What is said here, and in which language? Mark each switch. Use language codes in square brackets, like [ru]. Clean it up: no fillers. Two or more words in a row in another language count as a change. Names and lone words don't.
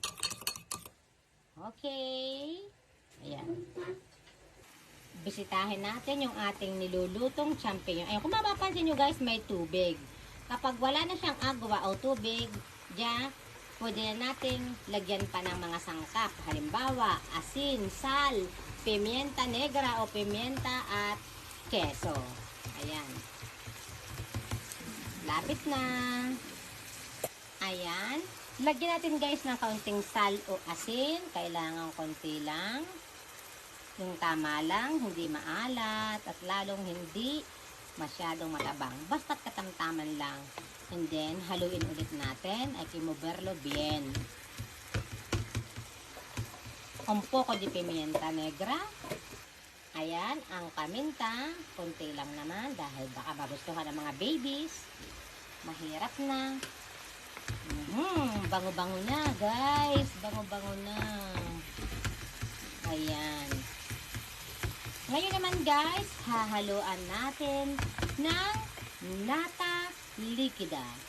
[tl] Okay. Ayan. Bisitahin natin yung ating nilulutong champignon. Ayan, kung mapapansin nyo guys, may tubig. Kapag wala na siyang agwa o tubig, diyan, pwede na nating lagyan pa ng mga sangkap. Halimbawa, asin, [es] sal, pimienta negra o pimienta [tl] at keso. [es] Ayan. [tl] Lapit na. Ayan. Lagyan natin guys ng kaunting sal o asin. Kailangan konti lang. Yung tama lang, hindi maalat at lalong hindi masyadong matabang. Basta't katamtaman lang. [en] And then, [tl] haluin ulit natin. [es] Ay kimoverlo bien. Un poco de pimienta negra. [tl] Ayan, ang paminta. Konti lang naman dahil baka magustuhan ng mga babies. Mahirap na. Bango-bango na, guys. Bango-bango na. Ayan. Ngayon naman, guys, hahaluan natin ng [es] nata likida.